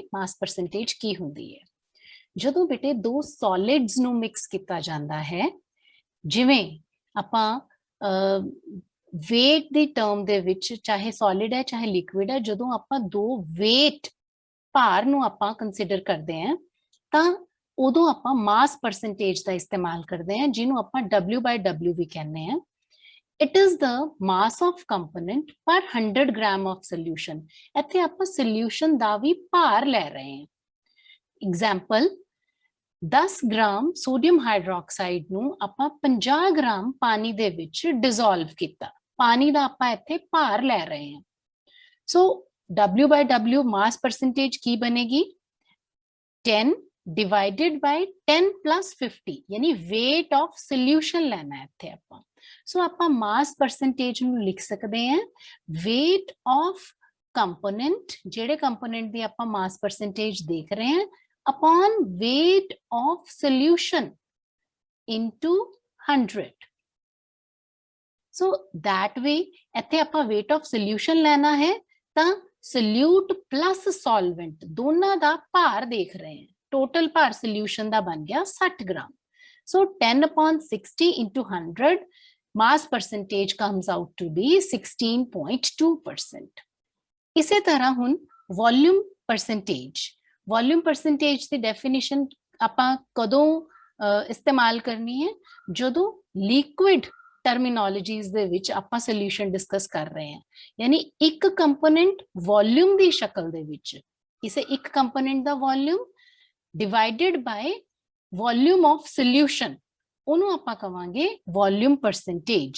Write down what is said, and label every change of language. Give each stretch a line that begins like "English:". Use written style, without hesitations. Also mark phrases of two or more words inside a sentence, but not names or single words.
English: mass percentage
Punjabi: ਕੀ ਹੁੰਦੀ ਹੈ? ਜਦੋਂ ਬੇਟੇ ਦੋ ਸੋਲਿਡਸ ਨੂੰ ਮਿਕਸ ਕੀਤਾ ਜਾਂਦਾ ਹੈ, ਜਿਵੇਂ ਆਪਾਂ weight ਦੀ ਟਰਮ ਦੇ ਵਿੱਚ, ਚਾਹੇ ਸੋਲਿਡ ਹੈ ਚਾਹੇ ਲਿਕੁਇਡ ਹੈ, ਜਦੋਂ ਆਪਾਂ ਦੋ weight ਭਾਰ ਨੂੰ ਆਪਾਂ ਕੰਸੀਡਰ ਕਰਦੇ ਹਾਂ ਤਾਂ ਉਦੋਂ ਆਪਾਂ
English: mass percentage
Punjabi: ਦਾ ਇਸਤੇਮਾਲ ਕਰਦੇ ਹਾਂ, ਜਿਹਨੂੰ ਆਪਾਂ
English: W by W
Punjabi: ਵੀ ਕਹਿੰਦੇ ਹਾਂ।
English: It is the mass of component per 100 gram of solution।
Punjabi: ਇੱਥੇ ਆਪਾਂ solution ਦਾ ਵੀ ਭਾਰ ਲੈ ਰਹੇ ਹਾਂ। Example, 10
English: gram sodium hydroxide
Punjabi: ਨੂੰ ਆਪਾਂ 50 ਗ੍ਰਾਮ ਪਾਣੀ ਦੇ ਵਿੱਚ ਡਿਸੋਲਵ ਕੀਤਾ। ਪਾਣੀ ਦਾ ਆਪਾਂ ਇੱਥੇ ਭਾਰ ਲੈ ਰਹੇ ਹਾਂ। ਸੋ
English: W by W mass percentage
Punjabi: ਕੀ ਬਣੇਗੀ?
English: 10 divided by 10 plus 50,
Punjabi: ਯਾਨੀ
English: weight of solution
Punjabi: ਲੈਣਾ ਹੈ ਇੱਥੇ ਆਪਾਂ। ਸੋ ਆਪਾਂ
English: mass percentage
Punjabi: ਨੂੰ ਲਿਖ ਸਕਦੇ ਹਾਂ
English: weight of component,
Punjabi: ਜਿਹੜੇ ਕੰਪੋਨੈਂਟ ਦੀ ਆਪਾਂ
English: mass percentage
Punjabi: ਦੇਖ ਰਹੇ ਹਾਂ,
English: upon weight of solution into 100। So that way
Punjabi: ਇੱਥੇ ਆਪਾਂ
English: weight of solution
Punjabi: ਲੈਣਾ ਹੈ ਤਾਂ
English: solute plus solvent
Punjabi: ਦੋਨਾਂ ਦਾ ਭਾਰ ਦੇਖ ਰਹੇ ਹਾਂ। ਟੋਟਲ ਭਾਰ solution ਦਾ ਬਣ ਗਿਆ 60 ਗ੍ਰਾਮ।
English: So 10 upon 60 into 100, mass percentage comes out to be 16.2%।
Punjabi: ਇਸੇ ਤਰ੍ਹਾਂ ਹੁਣ
English: volume percentage। volume percentage
Punjabi: ਦੀ ਡੈਫੀਨੇਸ਼ਨ ਆਪਾਂ ਕਦੋਂ ਇਸਤੇਮਾਲ ਕਰਨੀ ਹੈ? ਜਦੋਂ
English: liquid terminologies
Punjabi: ਦੇ ਵਿੱਚ ਆਪਾਂ
English: solution discuss
Punjabi: ਕਰ ਰਹੇ ਹਾਂ, ਯਾਨੀ ਇੱਕ
English: component volume
Punjabi: ਦੀ ਸ਼ਕਲ ਦੇ ਵਿੱਚ, ਕਿਸੇ ਇੱਕ ਕੰਪੋਨੈਂਟ ਦਾ
English: volume divided by volume of solution,
Punjabi: ਉਹਨੂੰ ਆਪਾਂ ਕਵਾਂਗੇ
English: volume percentage.